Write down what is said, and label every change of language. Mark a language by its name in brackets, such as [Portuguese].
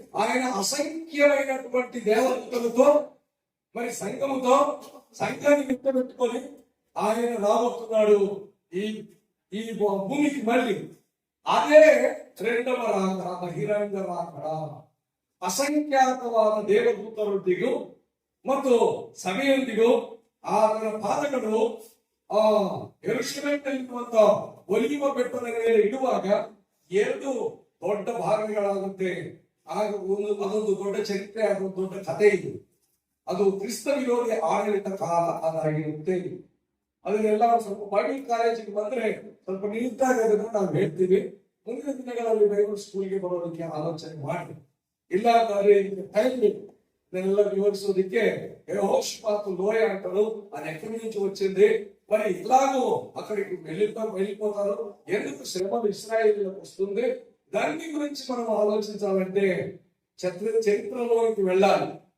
[Telugu] ఆయన అసంఖ్యమైనటువంటి దేవతలతో మరి సంఘాన్ని పెట్టుకొని ఆయన రాబోతున్నాడు ఈ భూమికి. మళ్ళీ అదే రెండవ రాకడ, బహిరంగ రాకడ. [Kannada] ಅಸಂಖ್ಯಾತವಾದ ದೇವದೂತರೊಂದಿಗೂ ಮತ್ತು ಸಭೆಯೊಂದಿಗೂ ಆತನ ಪಾದಗಳು ಯೆರೂಸಲೇಮಿನಲ್ಲಿರುವಂತ ಒಲಿವ ಬೆಟ್ಟದ ಮೇಲೆ ಇಡುವಾಗ 2 ದೊಡ್ಡ ಭಾಗಗಳಾಗುತ್ತೆ. ಆಗ ಅದೊಂದು ದೊಡ್ಡ ಚರಿತ್ರೆ, ಅದೊಂದು ದೊಡ್ಡ ಕಥೆ. ಇದು ಅದು ಕ್ರಿಸ್ತ ವಿರೋಧಿ ಆಡಳಿತ ಕಾಲ ಅದಾಗಿರುತ್ತೆ. ಅದನ್ನೆಲ್ಲ ಸ್ವಲ್ಪ ಬೈಬಲ್ ಕಾಲೇಜಿಗೆ ಬಂದ್ರೆ ಸ್ವಲ್ಪ ನೀಟಾಗಿ ಅದನ್ನು ನಾವು ಹೇಳ್ತೀವಿ. ಮುಂದಿನ ದಿನಗಳಲ್ಲಿ ಬೈಬಲ್ ಸ್ಕೂಲ್ಗೆ ಬರೋದಕ್ಕೆ ಆಲೋಚನೆ ಮಾಡಿ. ಇಲ್ಲ ಅಂದ್ರೆ [Telugu] టైం నేనెల్ల వివరించడానికి యెహోషాపాతు లోయ అంటారు. అది ఎక్కడి నుంచి వచ్చింది, మరి ఇలాగో అక్కడికి వెళ్ళిపోతారు, ఎందుకు శ్రమ ఇశ్రాయేలులకు వస్తుంది, దాని గురించి మనం ఆలోచించాలంటే చరిత్రలోకి వెళ్ళాలి.